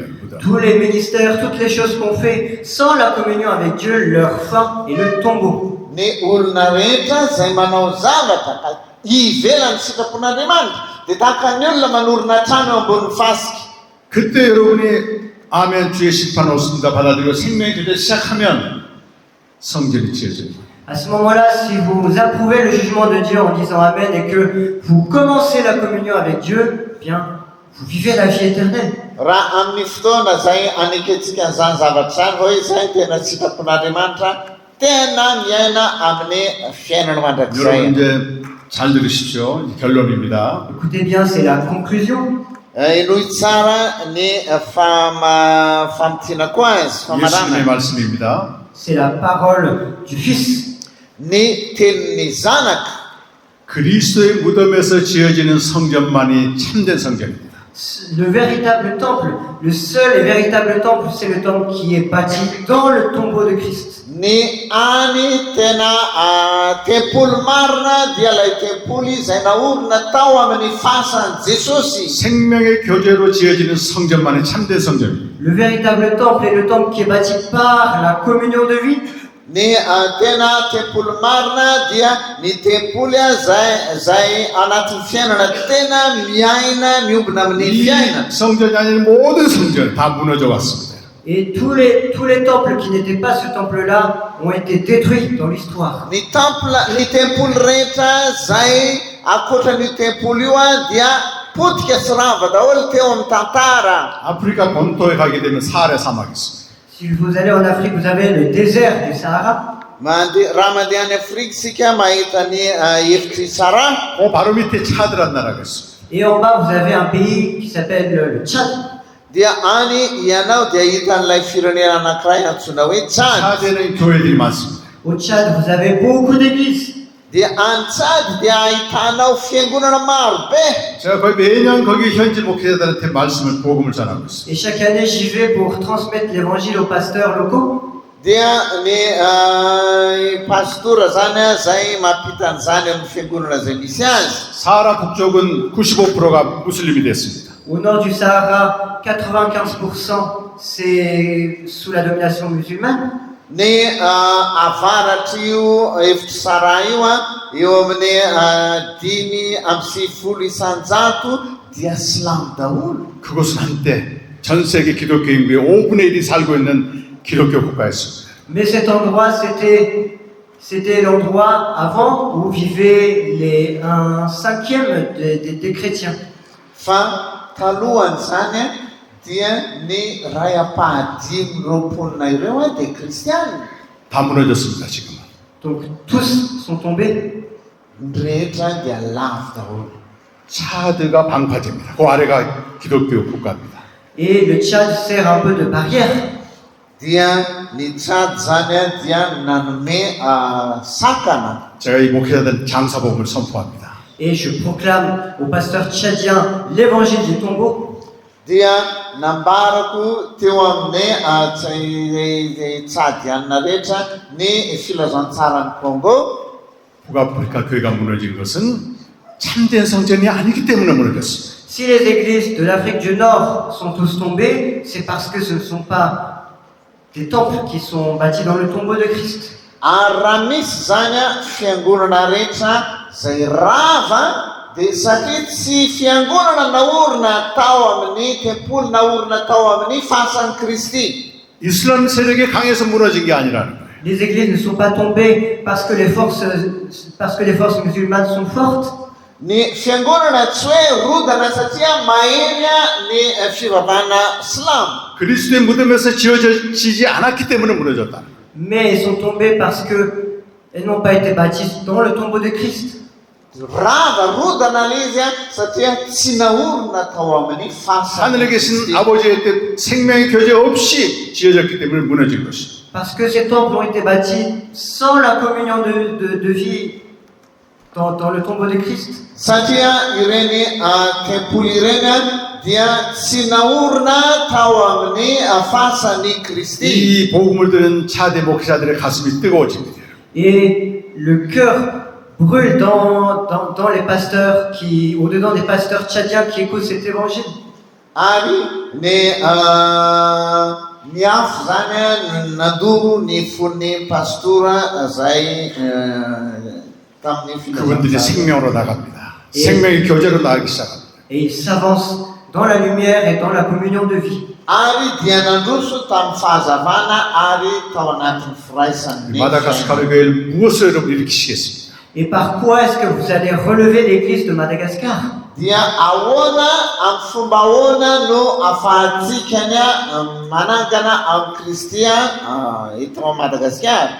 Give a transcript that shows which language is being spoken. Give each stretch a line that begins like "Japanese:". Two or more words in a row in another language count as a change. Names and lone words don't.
Korean: 무덤.
French: Tous les ministères, toutes les choses qu'on fait sans la communion avec Dieu, leur fin est le tombeau.
Malagasy: Ny olona rehetra zay manao zavatra ka ivelan'ny sitrapon'Andriamanitra dia tahaka ny olona manorina trano eo ambony fasika.
Korean: 그때 여러분이 아멘 주의 심판 없습니다 받아들이고 생명의 교제 시작하면 성전이 지어집니다.
French: À ce moment-là, si vous approuvez le jugement de Dieu en disant Amen et que vous commencez la communion avec Dieu, eh bien, vous vivez la vie éternelle.
Malagasy: Raha amin'ny fotoana zay aneketsika an'izany zavatra zany hoe zay tena sitrapon'Andriamanitra tena miaina amin'ny fiainana
Korean: 여러분
Malagasy: mandrakizay.
Korean: 이제 잘 들으십시오. 결론입니다.
French: Écoutez bien, c'est la conclusion.
Malagasy: Ilohy tsara ny famitiana koa azy,
Korean: 예수님의
Malagasy: famarana.
Korean: 말씀입니다.
French: C'est la parole du Fils.
Malagasy: Ny tenin'ny zanaka
Korean: 그리스도의 무덤에서 지어지는 성전만이 참된 성전입니다.
French: Le véritable temple, le seul et véritable temple, c'est le temple qui est bâti dans le tombeau de Christ.
Malagasy: ny any tena tempoly marina dia ilay tempoly izay naorina tao amin'ny fasan'i Jesosy.
Korean: 생명의 교제로 지어지는 성전만이 참된 성전입니다.
French: Le véritable temple est le temple qui est bâti par la communion de vie.
Malagasy: Ny tena tempoly marina dia ny tempoly zay anatin'ny fiainana tena miaina miombina amin'ny
Korean: 이
Malagasy: fiainana.
Korean: 성전이 아닌 모든 성전 다 무너져 왔습니다.
French: Et tous les temples qui n'étaient pas ce temple-là ont été détruits dans l'histoire.
Malagasy: Ny tempoly rehetra zay ankoatran'io tempoly io dia potika sy rava daholo teo amin'ny tantara.
Korean: 아프리카 본토에 가게 되면 사하라 사막이 있습니다.
French: Si vous allez en Afrique, vous avez le désert du Sahara.
Malagasy: Raha mandeha any Afrika isika mahita ny efitry Sahara.
Korean: 그 바로 밑에 차드란 나라가 있습니다.
French: Et en bas, vous avez un pays qui s'appelle le Tchad.
Malagasy: Dia any ianao dia hita an'ilay firenena anankiray antsoina hoe Tchad.
Korean: 차드에는 교회들이 많습니다.
French: Au Tchad, vous avez beaucoup d'églises.
Malagasy: Dia any Tchad dia ahitanao fiangonana maro be.
Korean: 제가 거의 매년 거기 현지 목회자들한테 말씀을 복음을 전하고 있습니다.
French: Et chaque année, j'y vais pour transmettre l'évangile aux pasteurs locaux.
Malagasy: Dia ny pastora zany zay mampita an'izany amin'ny fiangonana zay misy azy.
Korean: 사하라 북쪽은 95%가 무슬림이 됐습니다.
French: Au nord du Sahara, 95% c'est sous la domination musulmane.
Malagasy: Ny avaratry io efitry Sahara io eo amin'ny 5.70 dia silamo daholo.
Korean: 그곳은 한때 전 세계 기독교 인구의 5분의 1이 살고 있는 기독교 국가였습니다.
French: Mais cet endroit, c'était l'endroit avant où vivaient un cinquième des chrétiens.
Malagasy: Fa talohan'izany dia ny ray apahadimy roapolona ireo dia kristianina.
Korean: 다 무너졌습니다. 지금은.
French: Donc tous sont tombés.
Malagasy: rehetra dia lavo daholo.
Korean: 차드가 방파제입니다. 그 아래가 기독교 국가입니다.
French: Et le Tchad sert un peu de barrière.
Malagasy: Dia ny Tchad zany a dia nanome sakana.
Korean: 제가 이 목회자들 장사복음을 선포합니다.
French: Et je proclame aux pasteurs tchadiens l'évangile du tombeau.
Malagasy: Dia nambarako teo amin'ny Tchadianina rehetra ny filazantsara ny Congo.
Korean: 북아프리카 교회가 무너진 것은 참된 성전이 아니기 때문에 무너졌습니다.
French: Si les églises de l'Afrique du Nord sont tous tombées, c'est parce que ce ne sont pas des temples qui sont bâtis dans le tombeau de Christ.
Malagasy: Ary raha misy zany a fiangonana rehetra zay rava dia satria tsy fiangonana naorina tao amin'ny tempoly naorina tao amin'ny fasan'i Kristy.
Korean: 이슬람 세력이 강해서 무너진 게 아니라는 거예요.
French: Les églises ne sont pas tombées parce que les forces musulmanes sont fortes.
Malagasy: Ny fiangonana tsy hoe rodana satria mahena ny fivavahana Islam.
Korean: 그리스도의 무덤에서 지어지지 않았기 때문에 무너졌다.
French: Mais elles sont tombées parce qu'elles n'ont pas été bâties dans le tombeau de Christ.
Malagasy: Rava rodana izy a satria tsy naorina tao amin'ny
Korean: 하늘에
Malagasy: fasan'i
Korean: 계신
Malagasy: Kristy.
Korean: 아버지의 뜻, 생명의 교제 없이 지어졌기 때문에 무너진 것이.
French: Parce que ces temples ont été bâtis sans la communion de vie dans le tombeau de Christ.
Malagasy: Satria ireny tempoly ireny dia tsy naorina tao amin'ny fasan'i Kristy.
Korean: 이 복음을 들은 차대 목사들의 가슴이 뜨거워집니다.
French: Et le cœur brûle dans les pasteurs au-dedans des pasteurs tchadiens qui écoutent cet évangile.
Malagasy: Ary ny afo zany nandovo ny fon'ny pastora zay tamin'ny
Korean: 그분들이
Malagasy: filazantsara.
Korean: 생명으로 나갑니다. 생명의 교제로 나가기 시작합니다.
French: Et ils s'avancent dans la lumière et dans la communion de vie.
Malagasy: Ary dia nandroso tamin'ny fahazavana ary tao anatin'ny firaisan'ny
Korean: 마다가스카르 교회를 무엇을 여러분 일으키시겠습니다?
French: Et par quoi est-ce que vous allez relever l'église de Madagascar?
Malagasy: dia ahoana amin'ny fomba ahoana no ahafahantsika manangana amin'ny Kristy eto Madagasikara.